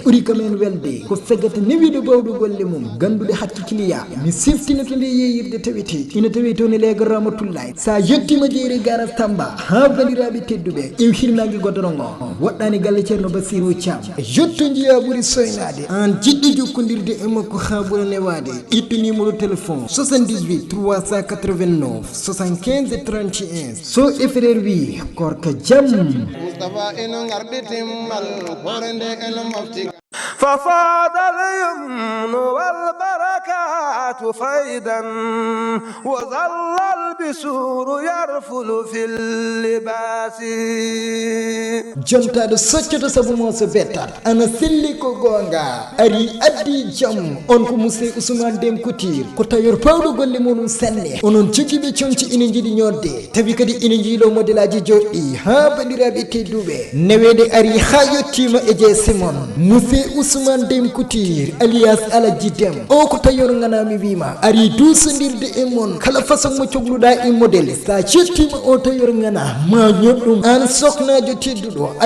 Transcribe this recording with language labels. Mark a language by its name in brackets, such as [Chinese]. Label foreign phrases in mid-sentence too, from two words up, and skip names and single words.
[Fula] ɓuuri kamen welde ko fegata newiɗo bawɗo golle mum ganduɗo hakki client mi siftina to nde yeyirde tawete ina tawi to ne lega ramatullahi sa yettima jeeri garas tamba ha bandiraɓe tedduɓe ƴew hirnage godoron o woɗɗani galle ceerno basirou thiam jotto jiya ɓuuri soynade an jiɗɗo jokkodirde e makko ha ɓuura newade itta [French] numéro téléphone [Fula] 78 389 75 31 sow e frére wi korka jam mustafa eno garɗi timmal hore nde eno mofti [Arabic] ففاض اليمن والبركات فيدا وظل البسور يرفل في اللباس [Fula] jontaɗo soccoto saabu mo so bettat ana selli ko gonga ari addi jaam on ko musse ousmane dem couture ko tayor pawɗo golle muɗum sanne onon jogiiɓe comci ina jiiɗi ñodde tawi kadi ina jiiɗo modèle aji joɗɗi ha bandiraɓe tedduɓe newede ari ha yettima e je simon musse ousmane dem couture alias alaji dem o ko tayor ganami wima ari dusodirde e mon kala façon mo cohluɗa e modèle sa cettima o tayor gana ma ñoɗɗum an soknajo tedduɗo aɗa